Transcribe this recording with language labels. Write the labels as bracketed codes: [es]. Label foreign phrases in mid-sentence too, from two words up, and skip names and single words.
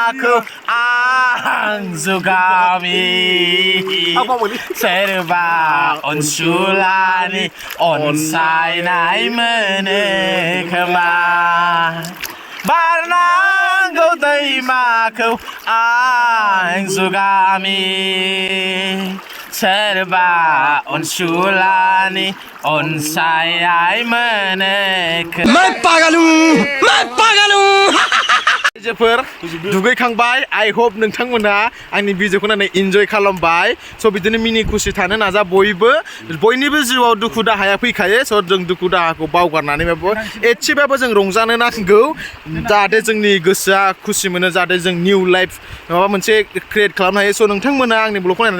[brx] आं जुगामि सोरबा अनसुलानि अनसायनाय मोनो खोमा बारनांगौ दैमाखौ आं जुगामि सोरबा अनसुलानि अनसायनाय मोनो [hi] मैं पागल हूँ [brx] आइजोफोर दुगैखांबाय [en] I hope [brx] नोंथांमोना आंनि भिडिअखौ नायनानै इन्जय खालामबाय स' बिदिनो मिनि खुसि थानो नाजा बयनिबो जिउआव दुखु दाहाया फैखायो स' जों दुखु दाहाखौ बावगारनानैबाबो एसेबाबो जों रंजानो नांगौ जाहाथे जोंनि गोसोआ खुसि मोनो जाहाथे जों [en] new life [brx] माबा मोनसे क्रिएट खालामनो हायो स' नोंथांमोना आंनि ब्लगखौ नायनानै